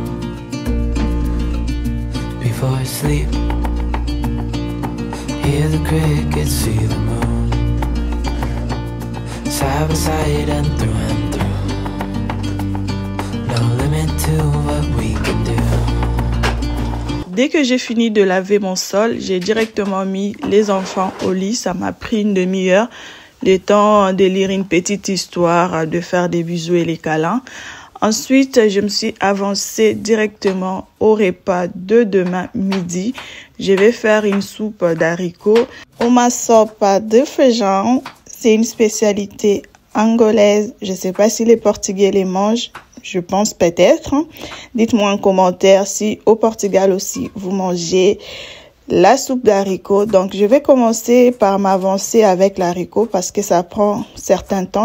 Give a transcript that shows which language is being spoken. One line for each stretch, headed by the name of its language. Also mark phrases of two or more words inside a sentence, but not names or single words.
English: Before I sleep, hear the crickets, see the moon, side by side and through. No limit to what we can do.
French: Dès que j'ai fini de laver mon sol, j'ai directement mis les enfants au lit. Ça m'a pris une demi-heure, le temps de lire une petite histoire, de faire des bisous et les câlins. Ensuite, je me suis avancée directement au repas de demain midi. Je vais faire une soupe d'haricots.
Portuguese: Uma sopa de feijão,
French: c'est une spécialité angolaise. Je ne sais pas si les Portugais les mangent. Je pense peut-être. Dites-moi en commentaire si au Portugal aussi vous mangez la soupe d'haricots. Donc, je vais commencer par m'avancer avec l'haricot parce que ça prend un certain temps.